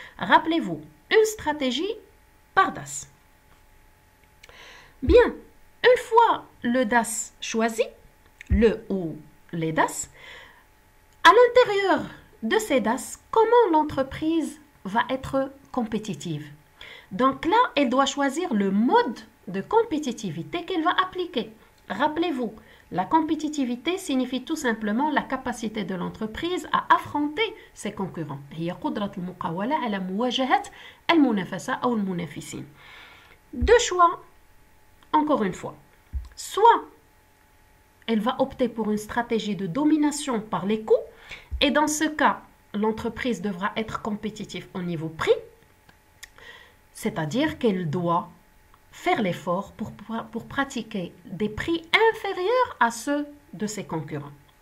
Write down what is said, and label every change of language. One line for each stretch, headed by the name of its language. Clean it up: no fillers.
French: Rappelez-vous, une stratégie par DAS. Bien, une fois le DAS choisi, le ou les DAS, à l'intérieur de ces DAS, comment l'entreprise va être compétitive? Donc là, elle doit choisir le mode de compétitivité qu'elle va appliquer. Rappelez-vous, la compétitivité signifie tout simplement la capacité de l'entreprise à affronter ses concurrents.
Arabic: هي قدرة المقاولة على مواجهة المنافسة أو المنافسين.
French: Deux choix, encore une fois. Soit elle va opter pour une stratégie de domination par les coûts, et dans ce cas, l'entreprise devra être compétitive au niveau prix, c'est-à-dire qu'elle doit faire l'effort pour pratiquer des prix inférieurs à ceux de ses concurrents.